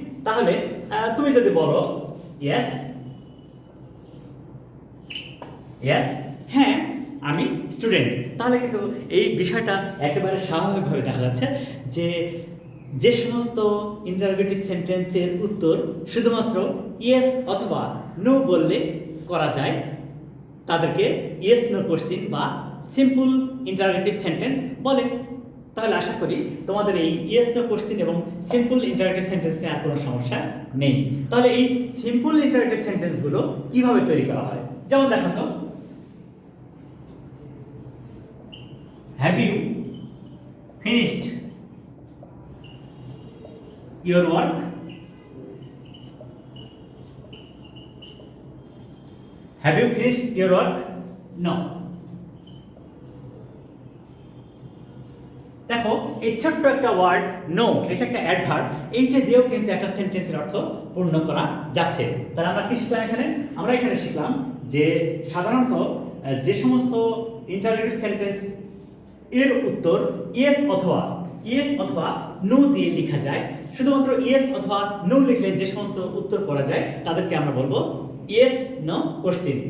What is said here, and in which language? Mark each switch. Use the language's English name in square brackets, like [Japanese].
[Bangla] তাহলে তুমি যদি বলো ইয়েস, ইয়েস, হ্যাঁ আমি স্টুডেন্ট, তাহলে কিন্তু এই বিষয়টা একেবারে স্বাভাবিকভাবে দেখা যাচ্ছে যে যে সমস্ত ইন্টারোগেটিভ সেন্টেন্সের উত্তর শুধুমাত্র ইয়েস অথবা নো বললে করা যায়, তাদেরকে ইয়েস নো কোশ্চেন বা সিম্পল ইন্টারোগেটিভ সেন্টেন্স বলে। তাহলে আশা করি তোমাদের এই ইয়েস নো কোশ্চেন এবং সিম্পল ইন্টারোগেটিভ সেন্টেন্সে আর কোনো সমস্যা নেই। তাহলে এই সিম্পল ইন্টারোগেটিভ সেন্টেন্সগুলো কিভাবে তৈরি করা হয়? যেমন দেখো তো, [English] have you finished your work? Have you finished your work? No. [Bangla] দেখো এই ছোট্ট একটা ওয়ার্ড নো, এটা একটা অ্যাডভার্ব, এইটা দিয়েও কিন্তু একটা সেন্টেন্সের অর্থ পূর্ণ করা যাচ্ছে। তাহলে আমরা কি শিখলাম এখানে? আমরা এখানে শিখলাম যে সাধারণত যে সমস্ত ইন্টারোগেটিভ সেন্টেন্স এর উত্তর ইয়েস অথবা নো দিয়ে লেখা যায়, শুধুমাত্র ইয়েস অথবা নো লিখলে যে সমস্ত উত্তর করা যায় তাদেরকে আমরা বলবো ইয়েস নো কোশ্চেন।